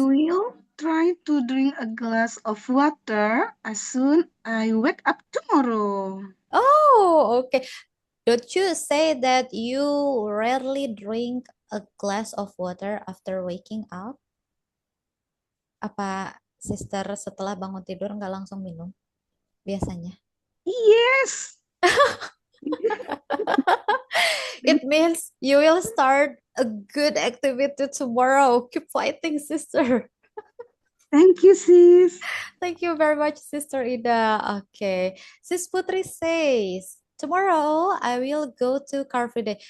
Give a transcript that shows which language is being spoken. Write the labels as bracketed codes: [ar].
[en] will try to drink a glass of water as soon I wake up tomorrow. Oh, okay. Don't you say that you rarely drink a glass of water after waking up? [id] Apa sister setelah bangun tidur nggak langsung minum biasanya? [en] Yes. It means you will start a good activity tomorrow. Keep fighting, sister. Thank you, sis. Thank you very much, Sister Ida. Okay. Sis Putri says, tomorrow I will go to Car Free Day.